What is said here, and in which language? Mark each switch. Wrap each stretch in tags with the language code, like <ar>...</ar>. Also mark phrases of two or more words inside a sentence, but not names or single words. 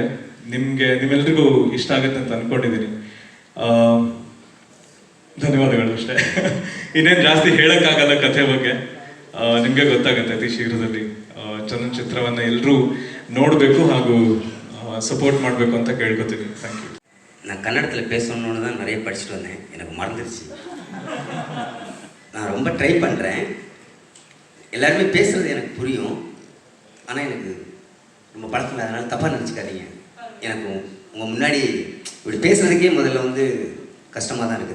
<kn>ನಿಮ್ಮೆಲ್ರಿಗೂ ಇಷ್ಟ ಆಗುತ್ತೆ ಅಂತ ಅನ್ಕೊಂಡಿದ್ದೀನಿ. ಧನ್ಯವಾದಗಳು ಅಷ್ಟೇ. ಇನ್ನೇನು ಜಾಸ್ತಿ ಹೇಳಕ್ಕಾಗಲ್ಲ ಕಥೆ ಬಗ್ಗೆ. ನಿಮಗೆ ಗೊತ್ತಾಗುತ್ತೆ ಅತಿ ಶೀಘ್ರದಲ್ಲಿ. ಚಲನಚಿತ್ರವನ್ನು ಎಲ್ಲರೂ ನೋಡಬೇಕು ಹಾಗೂ சப்போர்ட் ಮಾಡಬೇಕು ಅಂತ ಕೇಳ್ಕೊತೀನಿ.</kn> <en>thank you.</en> <ta>நான் கன்னடத்தில் பேசணுன்னு தான் நிறைய படிச்சுட்டு வந்தேன். எனக்கு மறந்துடுச்சு. நான் ரொம்ப ட்ரை பண்ணுறேன். எல்லாருமே பேசுகிறது எனக்கு புரியும். ஆனால் எனக்கு ரொம்ப பழக்கம், அதனால் தப்பாக நினச்சிக்காதீங்க. எனக்கு உங்கள் முன்னாடி இப்படி பேசுகிறதுக்கே முதல்ல வந்து கஷ்டமாக தான் இருக்குது.</ta>